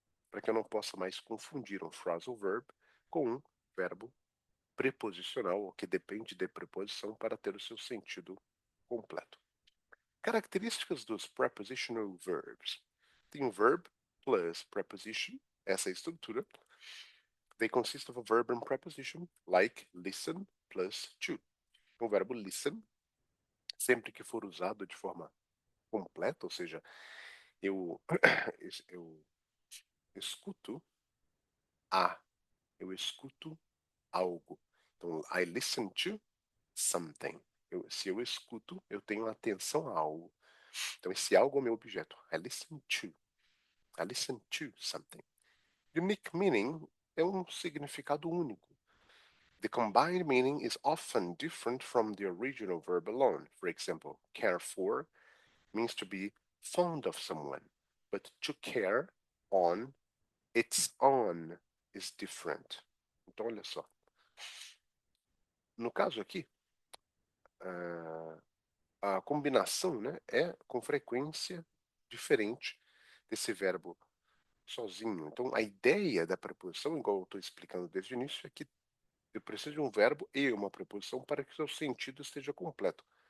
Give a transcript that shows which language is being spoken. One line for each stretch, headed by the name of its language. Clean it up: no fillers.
Portuguese: Para que eu não possa mais confundir um phrasal verb com um verbo preposicional, que depende de preposição para ter o seu sentido completo. Características dos prepositional verbs. Tem o verb plus preposition, essa é a estrutura.
English: They consist of a verb and preposition, like listen plus to.
Portuguese: O verbo listen, sempre que for usado de forma completa, ou seja, eu, eu escuto a, eu escuto algo. Então,
English: I listen to something.
Portuguese: Se eu escuto, eu tenho atenção a algo. Então, esse algo é o meu objeto.
English: I listen to. I listen to something. Unique meaning
Portuguese: é um significado único.
English: The combined meaning is often different from the original verb alone. For example, care for means to be fond of someone, but to care on its own is different.
Portuguese: Então, olha só. No caso aqui, a combinação, né, é com frequência diferente desse verbo sozinho. Então, a ideia da preposição, igual eu estou explicando desde o início, é que eu preciso de um verbo e uma preposição para que o seu sentido esteja completo.